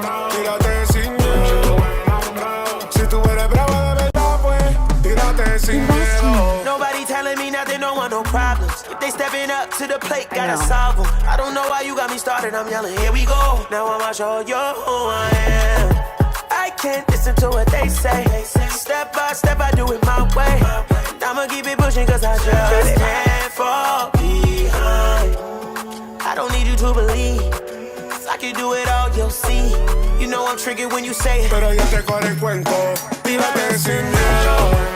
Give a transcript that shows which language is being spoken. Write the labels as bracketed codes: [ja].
[es] Tírate sin miedo. Si tú eres bravo de verdad, pues, tírate sin miedo. [en] Nobody telling me nothing, don't want no problems. If they stepping up to the plate, gotta solve them. I don't know why you got me started, I'm yelling, here we go. Now I'ma show you who I am. I can't listen to what they say. Step by step, I do it my way. I'ma keep it pushing cause I just can't fall behind. I don't need you to believe, cause I can do it all, you'll see. You know I'm triggered when you say it. [es] Pero yo te corro el cuento, tírate sin miedo.